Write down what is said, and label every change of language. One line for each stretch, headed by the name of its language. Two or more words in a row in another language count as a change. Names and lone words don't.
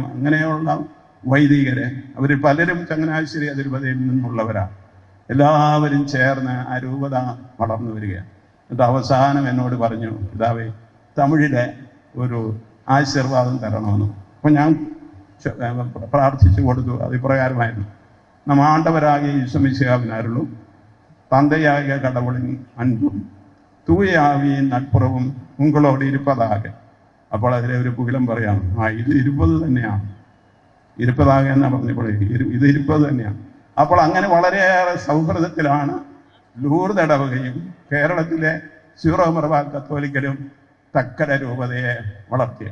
Malayalam: അങ്ങനെയുള്ള വൈദികരെ അവരിൽ പലരും ചങ്ങനാശ്ശേരി അതിരൂപതയിൽ നിന്നുള്ളവരാണ്. എല്ലാവരും ചേർന്ന് ആ രൂപത വളർന്നു വരികയാണ്. എന്നിട്ട് അവസാനം എന്നോട് പറഞ്ഞു, പിതാവേ തമിഴിലെ ഒരു ആശീർവാദം തരണമെന്ന്. അപ്പം ഞാൻ പ്രാർത്ഥിച്ചു കൊടുത്തു. അത് ഇപ്രകാരമായിരുന്നു:
Tamil: நம்ம ஆண்டவராகிய இயேசுமிசிஹாவின் அருளும் தந்தையாகிய கடவுளின் அன்பும் தூய ஆவியின் நட்புறவும் உங்களோடு இருப்பதாக.
Malayalam: അപ്പോൾ അതിലെ ഒരു പുകിലം പറയാം, ഇത് 20 തന്നെയാണ്, ഇരുപ്പതാക എന്നാ പറഞ്ഞപ്പോൾ ഇത് 20 തന്നെയാണ്. അപ്പോൾ അങ്ങനെ വളരെയേറെ സൗഹൃദത്തിലാണ് ലൂർദ് ഇടവകയും കേരളത്തിലെ സീറോ മലബാർ കത്തോലിക്കലും തക്കര രൂപതയെ വളർത്തിയത്.